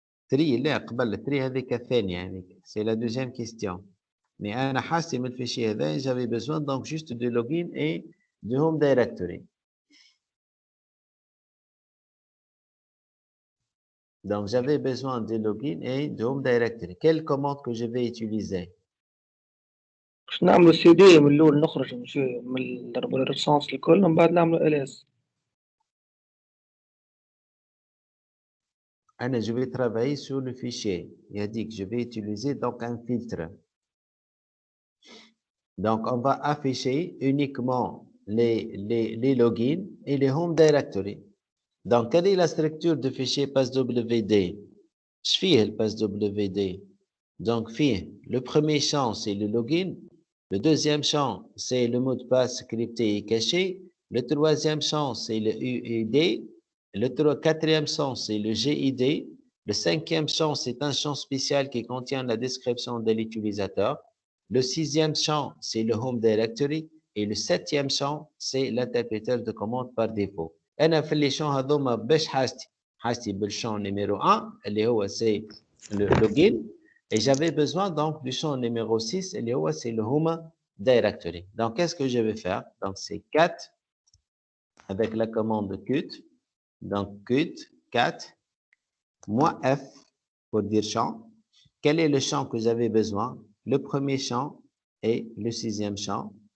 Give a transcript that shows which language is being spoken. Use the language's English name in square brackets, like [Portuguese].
[Arabic] 3 لا قبل 3 هذيك الثانية هذيك [French] c'est la deuxième question. Mais [Arabic] أنا حاسم الفيشي هذا [French] j'avais besoin donc juste de login et de home directory. Donc j'avais besoin de login et de home directory. Quelle commande que je vais utiliser? [Arabic] باش نعملوا سي دي من الأول نخرج من الريسونس الكل ومن بعد نعملوا ls. [French] أنا je vais travailler sur le fichier. Il a dit que je vais utiliser donc un filtre. Donc on va afficher uniquement les logins et les home directory. Donc, quelle est la structure du fichier passwd? Je fais le passwd. Donc, le premier champ, c'est le login. Le deuxième champ, c'est le mot de passe crypté et caché. Le troisième champ, c'est le UID. Le quatrième champ, c'est le GID. Le cinquième champ, c'est un champ spécial qui contient la description de l'utilisateur. Le sixième champ, c'est le home directory. Et le septième champ, c'est l'interpréteur de commande par défaut. [Arabic] أنا في [French] les champs [Arabic] هذوما باش حاجتي بال [French] champ numéro 1 [Arabic] اللي هو [French] c'est le login. Et j'avais besoin donc du champ numéro 6, et c'est le home directory. Donc, qu'est-ce que je vais faire? Donc, c'est cat avec la commande cut. Donc, cut, cat, moins F pour dire champ. Quel est le champ que j'avais besoin? Le premier champ et le sixième champ.